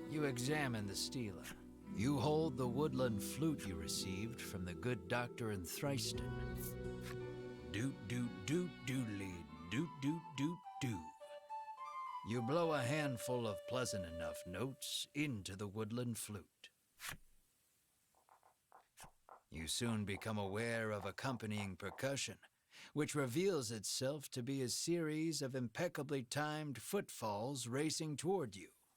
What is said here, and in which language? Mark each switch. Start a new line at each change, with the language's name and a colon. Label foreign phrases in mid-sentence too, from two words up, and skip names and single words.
English: examine the stela. You hold the woodland flute you received from the good doctor in Thriston. Doot doot doot doodly, doot doot doot doo. You blow a handful of pleasant enough notes into the woodland flute. You soon become aware of accompanying percussion, which reveals itself to be a series of impeccably timed footfalls racing toward you.